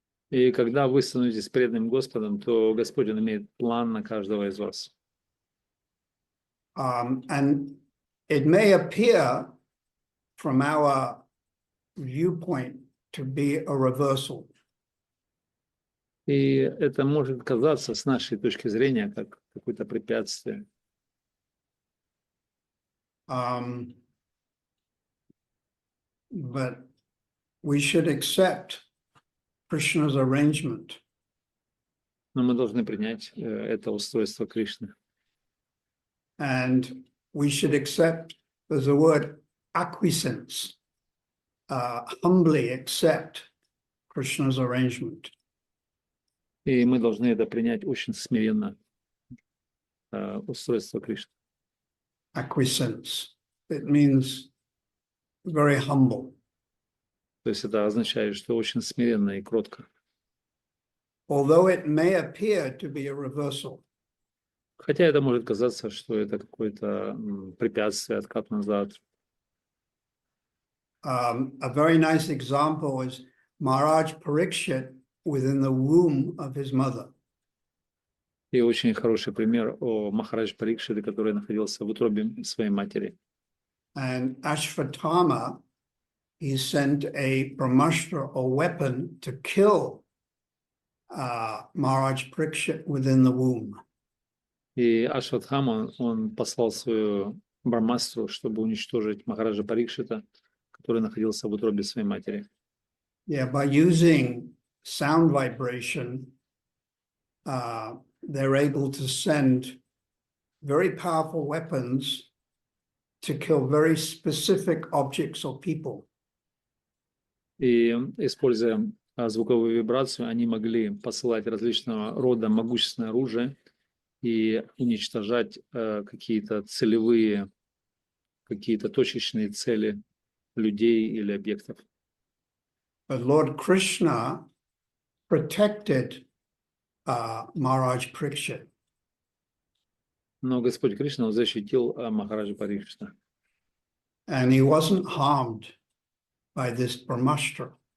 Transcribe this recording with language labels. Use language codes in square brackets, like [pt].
[ru] И когда вы становитесь преданным Господом, то Господь имеет план на каждого из вас. [en] And it may appear from our viewpoint to be a reversal. [ru] И это может казаться с нашей точки зрения как какое-то препятствие. [en] But we should accept Krishna's arrangement. [ru] Но мы должны принять это устройство Кришны. [en] And we should accept, there's a word, acquiescence, humbly accept Krishna's arrangement. [ru] И мы должны это принять очень смиренно, устройство Кришны. [en] Acquiescence. It means very humble. [ru] То есть это означает, что очень смиренно и кротко. [en] Although it may appear to be a reversal. [ru] Хотя это может казаться, что это какое-то препятствие, откат назад. [en] A very nice example is Maharaj Parikshit within the womb of his mother. [ru] И очень хороший пример о Махарадже Парикшите, который находился в утробе своей матери. [en] And Ashvatthama, he sent a brahmastra or weapon to kill Maharaj Parikshit within the womb. [ru] И Ашватхама, он послал свою брамастру, чтобы уничтожить Махараджа Парикшита, который находился в утробе своей матери. [en] Yeah, by using sound vibration, they're able to send very powerful weapons to kill very specific objects or people. [ru] И, используя звуковую вибрацию, они могли посылать различного рода могущественное оружие и уничтожать какие-то целевые, какие-то точечные цели людей или объектов. [en] But Lord Krishna protected Maharaj Parikshit. [ru] Но Господь Кришна он защитил Махараджа Парикшита. [en] And he wasn't harmed by this brahmastra.